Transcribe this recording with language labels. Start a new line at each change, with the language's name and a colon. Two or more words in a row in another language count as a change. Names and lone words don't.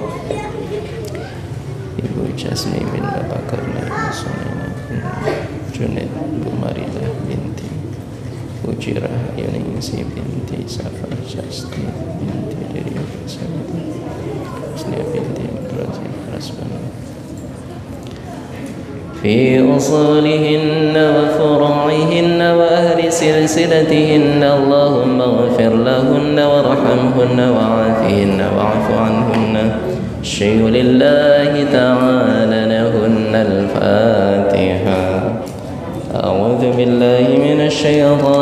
Indonesian: Ibu Jasmi bin Bapak Karna Sunaina bin Junaid Bu Marilah binti Ujirah Yuningsi binti Safar Jasti binti Diri Asnia binti Madrazi Rasbana
Arabic: في أصولهن وفروعهن وأهل سلسلتهن اللهم اغفر لهن وارحمهن وعافهن واعف عنهن شيء لله تعالى لهن الفاتحة أعوذ بالله من الشيطان